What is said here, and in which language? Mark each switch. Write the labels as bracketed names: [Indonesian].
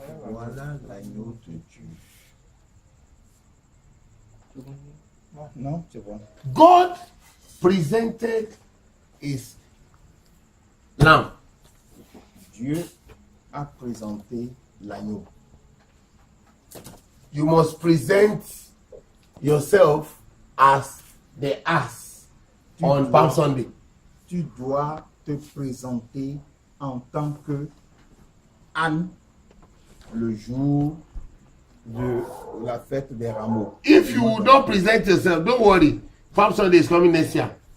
[French] Voilà l'agneau de Dieu. Non, c'est bon. [English] God presented his lamb. [French] Dieu a présenté l'agneau. [English] You must present yourself as the ass on Palm Sunday. [French] Tu dois te présenter en tant que âne le jour de la fête des rameaux. [English] If you don't present yourself, don't worry. Palm Sunday is coming next year.